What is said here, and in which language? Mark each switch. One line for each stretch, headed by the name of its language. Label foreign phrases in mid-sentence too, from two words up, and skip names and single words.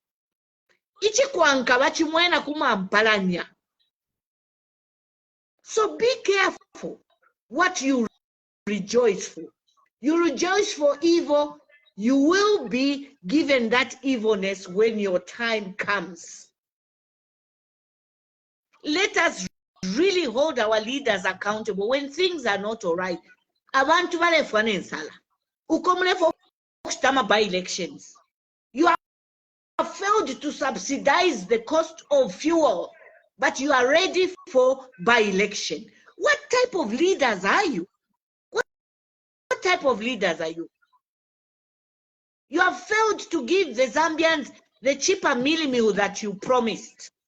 English: So be careful what you rejoice for. You rejoice for evil, you will be given that evilness when your time comes. Let us really hold our leaders accountable when things are not all right.
Bemba: Abantu balefwa n'ensala.
English: Ukomule for by elections. You have failed to subsidize the cost of fuel, but you are ready for by-election. What type of leaders are you? What type of leaders are you? You have failed to give the Zambians the cheaper meal that you promised.